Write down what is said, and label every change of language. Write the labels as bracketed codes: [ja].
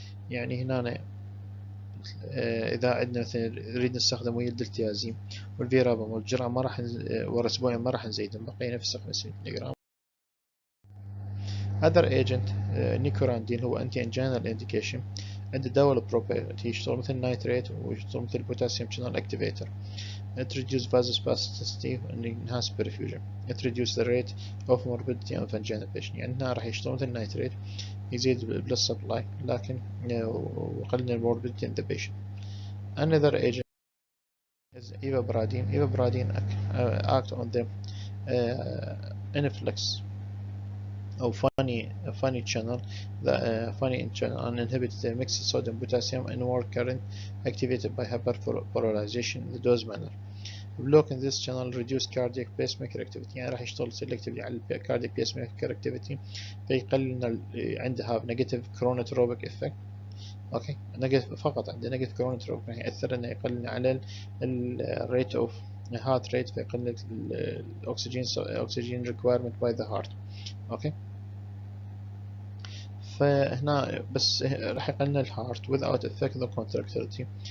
[ar] يعني هنا إذا عندنا مثلا نريد نستخدم ويا الدلتيازيم والفيرابامول والجرعة ما راح ورا أسبوعين ما راح نزيد، بقي نفس 50 ملغ. [en] Other agent nicorandil هو anti anginal indication. [ar] عنده دواء البروبيت يشتغل مثل نايتريت ويشتغل مثل بوتاسيوم [en] channel activator. It reduces vasospasticity and enhance perfusion. It reduces the rate of morbidity of angina patient. [ar] يعني هنا راح يشتغل مثل نايتريت، يزيد [en] blood supply [ar] لكن وقلل الموربيديتي [en] in the patient. Another agent is ivabradine. Ivabradine act on the influx أو funny channel, the funny channel, and inhibit the mixed sodium potassium inward current activated by hyperpolarization in the dose manner. Blocking this channel reduce cardiac pacemaker activity، [ar] يعني راح يشتغل [en] selectively على cardiac pacemaker activity، [ar] فيقلل عنده [en] have negative chronotropic effect. [ar] اوكي، نيجاتيف فقط، عنده نيجاتيف chronotropic راح يأثر انه يقلل على الريت اوف [en] heart rate، [ar] فيقلل الاكسجين requirement [en] by the heart، [ar] اوكي. فهنا بس راح يقلل الهارت [en] without affecting the contractility.